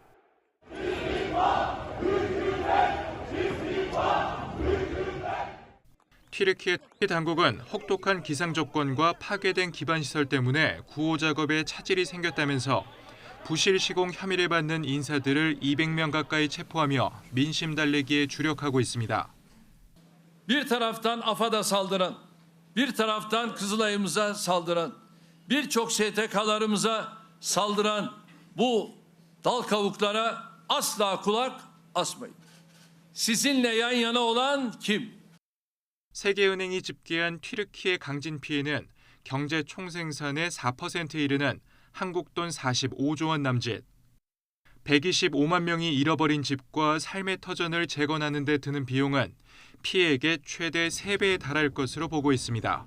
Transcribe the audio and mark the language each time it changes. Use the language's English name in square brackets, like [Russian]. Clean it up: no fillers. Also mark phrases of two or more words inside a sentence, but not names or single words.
[Korean] 튀르키예 당국은 혹독한 기상 조건과 파괴된 기반 시설 때문에 구호 작업에 차질이 생겼다면서 부실 시공 혐의를 받는 인사들을 200명 가까이 체포하며 민심 달래기에 주력하고 있습니다. [Turkish] Bir taraftan AFAD'a saldıran, bir taraftan Kızılay'ımıza saldıran, birçok STK'larımıza saldıran bu dal kavuklara asla kulak asmayın. Sizinle yan yana olan kim? [Korean] 세계은행이 집계한 튀르키예 강진 피해는 경제 총생산의 4%에 이르는 한국 돈 45조 원 남짓. 125만 명이 잃어버린 집과 삶의 터전을 재건하는 데 드는 비용은 피해액의 최대 3배에 달할 것으로 보고 있습니다.